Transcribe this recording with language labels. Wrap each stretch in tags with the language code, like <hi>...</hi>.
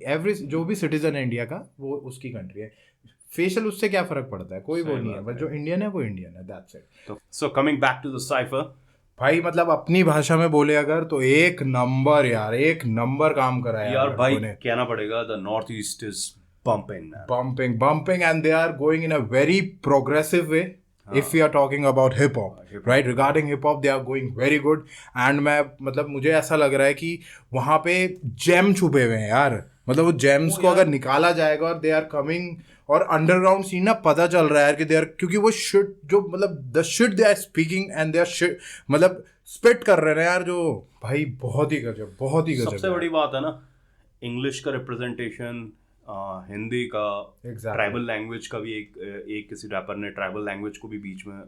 <hi>Every जो भी citizen है इंडिया का, वो उसकी कंट्री है। फेशियल उससे क्या फर्क पड़ता है, कोई वो नहीं है, बस जो इंडियन है वो इंडियन है,</hi> <en>That's it. So coming back to the cypher</en> <hi>भाई, मतलब अपनी भाषा में बोले अगर तो एक नंबर यार, एक नंबर काम करा है यार भाई, कहना पड़ेगा</hi> <en>The north east is bumping and they are going in a very progressive way. If we are talking about hip hop, right, regarding hip hop they are going very good and</en> <hi>मैं मतलब मुझे ऐसा लग रहा है कि वहाँ पे जेम छुपे हुए हैं यार। मतलब वो जेम्स को अगर निकाला जाएगा और</hi> <en>they are coming,</en> <hi>और अंडरग्राउंड सीन ना पता चल रहा है यार कि दे आर, क्योंकि वो शिट जो मतलब</hi> <en>the shit they are speaking and they are shit</en> <hi>मतलब स्पिट कर रहे हैं यार, जो भाई बहुत ही गजब, बहुत ही गजब। सबसे बड़ी बात है ना, इंग्लिश का रिप्रेजेंटेशन, हिंदी का, ट्राइबल लैंग्वेज का भी एक किसी रैपर ने ट्राइबल लैंग्वेज को भी बीच में,</hi>